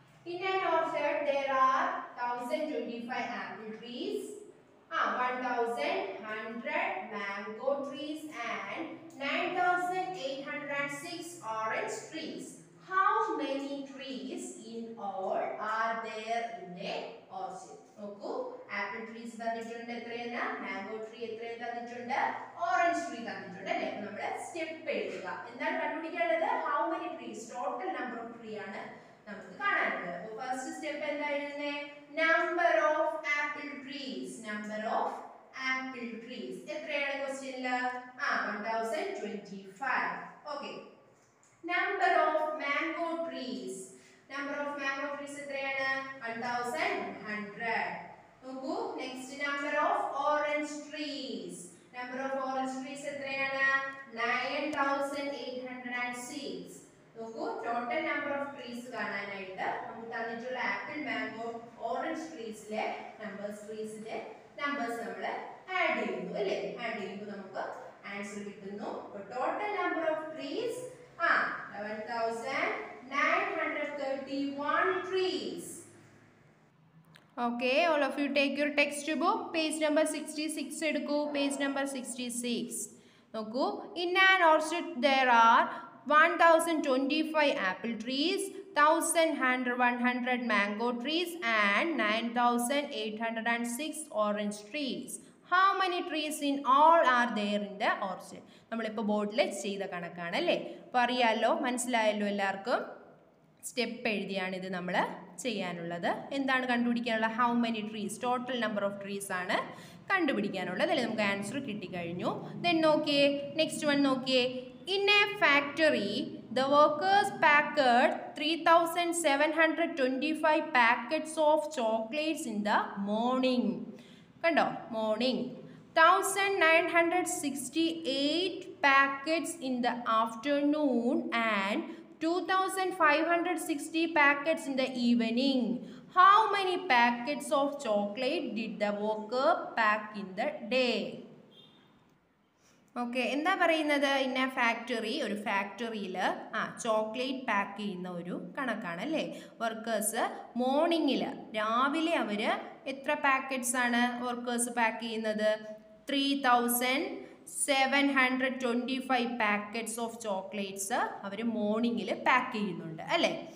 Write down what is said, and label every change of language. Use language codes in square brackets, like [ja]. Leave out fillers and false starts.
[en] In an orchard there are 1,025 apple trees, 1,100 mango trees and 9,806 orange trees. How many trees in all are there in a orchard? [ml] നോക്കൂ, apple trees തന്നിട്ടുണ്ട് എത്രയെന്ന്, mango tree എത്രയും തന്നിട്ടുണ്ട്, orange tree തന്നിട്ടുണ്ട് അല്ലേ? അപ്പോൾ നമ്മൾ step എഴുതുക. എന്താണ് കണ്ടുപിടിക്കേണ്ടത്? How many trees, total number of tree ആണ് നമുക്ക് കാണാനുള്ളത്. [en] അപ്പോൾ first step എന്താ എഴുതുന്നത്? Number of apple trees. Number of apple trees എത്രയാണ് ക്വസ്റ്റ്യനില്? 1025. Okay. Number of mango trees. Number of mango trees എത്രയാണ്? 1100. നോക്കൂ, next number of orange trees. Number of orange trees എത്രയാണ്? 9806. [ml] നോക്കൂ, ടോട്ടൽ നമ്പർ ഓഫ് ട്രീസ് കാണാനായിട്ട് നമുക്ക് തന്നിട്ടുള്ള ആപ്പിൾ മാംഗോ ഓറഞ്ച് ട്രീസിലെ ട്രീസിന്റെ നമ്പേഴ്സ് നമ്മൾ add ചെയ്യുന്നു അല്ലേ? [en] Add ചെയ്യുമ്പോൾ നമുക്ക് answer കിട്ടുന്നു. Total number of trees 11,931 trees. Okay, all of you take your textbook. Page number 66 എടുക്കൂ. Page number 66. നോക്കൂ, in an orchard there are 1,025 apple trees, 1,100 mango trees and 9,806 orange trees. How many trees in all are there in the orchard? [ml] നമ്മളിപ്പോൾ ബോർഡിൽ ചെയ്ത കണക്കാണ് അല്ലേ? അപ്പോൾ അറിയാമല്ലോ, മനസ്സിലായല്ലോ എല്ലാവർക്കും. സ്റ്റെപ്പ് എഴുതിയാണ് ഇത് നമ്മൾ ചെയ്യാനുള്ളത്. എന്താണ് കണ്ടുപിടിക്കാനുള്ളത്? [en] How many trees, total number of trees ആണ് കണ്ടുപിടിക്കാനുള്ളത് അല്ലേ? [ml] നമുക്ക് ആൻസർ കിട്ടിക്കഴിഞ്ഞു. ദെൻ നോക്കിയേ, നെക്സ്റ്റ് വൺ നോക്കിയേ. [en] In a factory, the workers packed 3,725 packets of chocolates in the morning. കണ്ടോ? Morning. 1,968 packets in the afternoon and 2,560 packets in the evening. How many packets of chocolate did the worker pack in the day? [ml] Okay, എന്താ പറയുന്നത്? In A factory, ഒരു ഫാക്ടറിയിൽ chocolate pack ചെയ്യുന്ന ഒരു കണക്കാണ് അല്ലേ? Workers മോർണിംഗിൽ, രാവിലെ അവർ എത്ര പാക്കറ്റ്സ് ആണ് വർക്കേഴ്സ് പാക്ക് ചെയ്യുന്നത്? 3,725 പാക്കറ്റ്സ് ഓഫ് ചോക്ലേറ്റ്സ് അവർ മോർണിംഗിൽ പാക്ക് ചെയ്യുന്നുണ്ട് അല്ലേ?